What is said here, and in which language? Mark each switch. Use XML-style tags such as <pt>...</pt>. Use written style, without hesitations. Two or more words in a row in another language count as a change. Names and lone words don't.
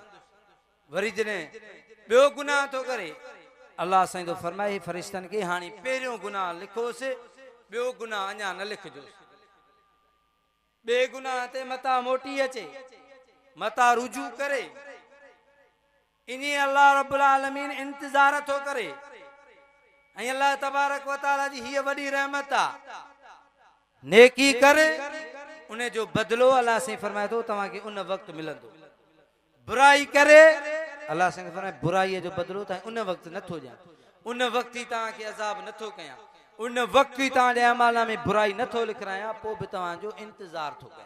<sd>वरी जॾहिं ॿियो गुनाह थो करे अल्लाह साईं तो फरमाए फ़रिश्तनि खे हाणे पहिरियों गुनाह लिखोसि ॿियो गुनाह अञा न लिखजोसि। ॿिए गुनाह ते मता मोटी अचे मता रुजू करे इन</sd> <ar>الله رب العالمين</ar> <sd>इंतज़ार थो करे। ऐं</sd> <ar>الله تبارك وتعالى</ar> <sd>जी हीअ वॾी रहमत आहे नेकी करे उन जो बदलो अल्लाह से फरमाए थो तव्हांखे उन वक़्तु मिलंदो। बुराई करे अल्लाह से फरमाए बुराईअ जो बदलो तव्हां उन वक़्तु नथो ॾियां उन वक़्तु ई तव्हांखे अज़ाब नथो कयां उन वक़्तु ई तव्हांजे अमाला में बुराई नथो लिखायां पोइ बि तव्हांजो इंतज़ार थो कयां।</sd>